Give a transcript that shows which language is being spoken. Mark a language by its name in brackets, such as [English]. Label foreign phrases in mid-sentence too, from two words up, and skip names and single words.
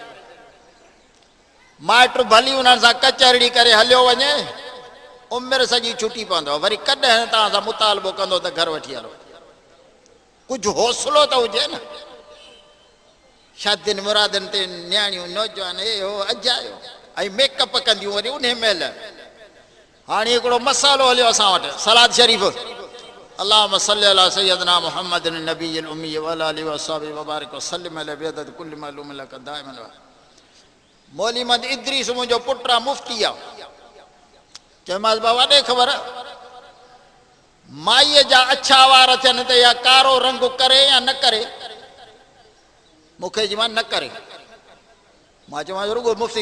[Sindhi] माइट भली उन्हनि सां कचहरी करे हलियो वञे उमिरि सॼी छुटी पवंदव वरी कॾहिं तव्हां सां मुतालबो कंदो त घर वठी हलो कुझु हौसलो त हुजे न शादियुनि मुरादनि ते नियाणियूं नौजवान हे हो अजायो ऐं मेकअप कंदियूं वरी उन महिल हाणे हिकिड़ो मसालो हलियो असां वटि सलाद शरीफ़ [Arabic] اللهم صل على سيدنا محمد نبي أمي وعلى آله وأصحابه وبارك وسلم على بعدد كل معلوم لك دائما [Sindhi] मौली महमद इद्रीस मुंहिंजो पुटु आहे मुफ़्ती आहे चयोमांसि बाबा ॾे ख़बर माईअ जा अछा वार थियनि त या कारो रंग करे या न करे मूंखे चई मां न करे मां चयोमांसि रुगो मुफ़्ती